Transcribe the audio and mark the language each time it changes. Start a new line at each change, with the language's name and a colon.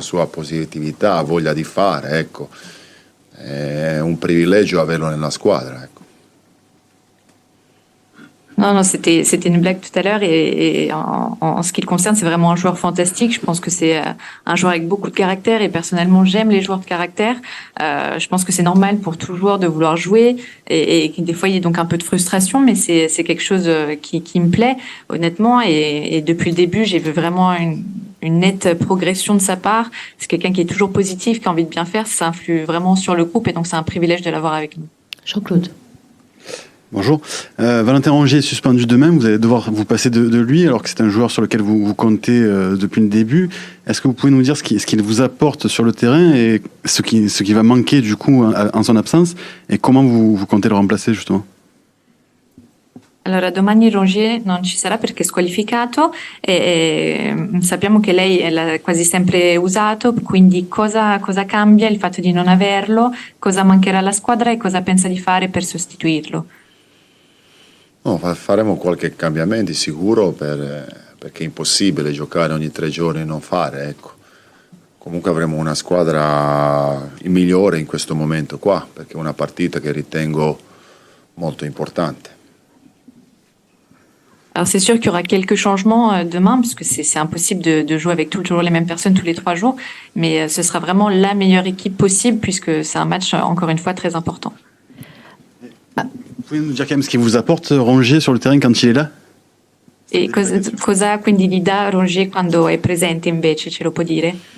Italian: Sua positività, voglia di fare, ecco. È un privilegio averlo nella squadra, ecco.
French: Non, c'était une blague tout à l'heure et en ce qui le concerne, c'est vraiment un joueur fantastique. Je pense que c'est un joueur avec beaucoup de caractère et personnellement, j'aime les joueurs de caractère. Je pense que c'est normal pour tout joueur de vouloir jouer et des fois, il y a donc un peu de frustration, mais c'est quelque chose qui me plaît, honnêtement. Et depuis le début, j'ai vu vraiment une nette progression de sa part. C'est quelqu'un qui est toujours positif, qui a envie de bien faire. Ça influe vraiment sur le groupe et donc c'est un privilège de l'avoir avec nous. Jean-Claude. Bonjour. Valentin Rongier est suspendu demain. Vous allez devoir vous passer de lui alors que c'est un joueur sur lequel vous comptez depuis le début. Est-ce que vous pouvez nous dire ce qu'il vous apporte sur le terrain et ce qui va manquer du coup en son absence et comment vous comptez le remplacer justement?
Italian: Allora, domani Rongier non ci sarà perché è squalificato e sappiamo che lei l'ha quasi sempre usato, quindi cosa cambia il fatto di non averlo, cosa mancherà alla squadra e cosa pensa di fare per sostituirlo? No, faremo qualche cambiamento sicuro perché è impossibile giocare ogni 3 giorni e non fare, ecco. Comunque avremo una squadra migliore in questo momento qua, perché è una partita che ritengo molto importante.
French: Alors c'est sûr qu'il y aura quelques changements demain, parce que c'est impossible de jouer avec toujours les mêmes personnes tous les 3 jours, mais ce sera vraiment la meilleure équipe possible, puisque c'est un match, encore une fois, très important. Vous pouvez nous dire quand même ce qu'il vous apporte Rongier sur le terrain quand il est là?
Italian: E cosa quindi gli dà Rongier quando è presente invece, ce lo può dire?